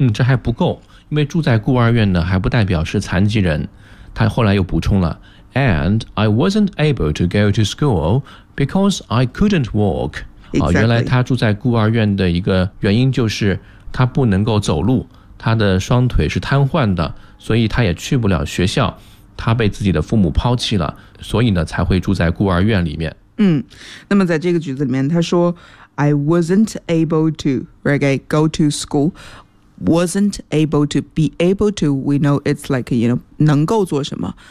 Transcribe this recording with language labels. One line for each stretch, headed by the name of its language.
Chinese: 这还不够，因为住在孤儿院呢，还不代表是残疾人。他后来又补充了
English: ，And I wasn't able to go to school because I couldn't walk。 Exactly.
Chinese: 原来他住在孤儿院的一个原因就是他不能够走路，他的双腿是瘫痪的，所以他也去不了学校。他被自己的父母抛弃了，所以呢才会住在孤儿院里面。那么在这个句子里面，他说。
English: I wasn't able to, right, go to school, wasn't able to, be able to, we know it's like, you know,
Chinese: 能够做什么。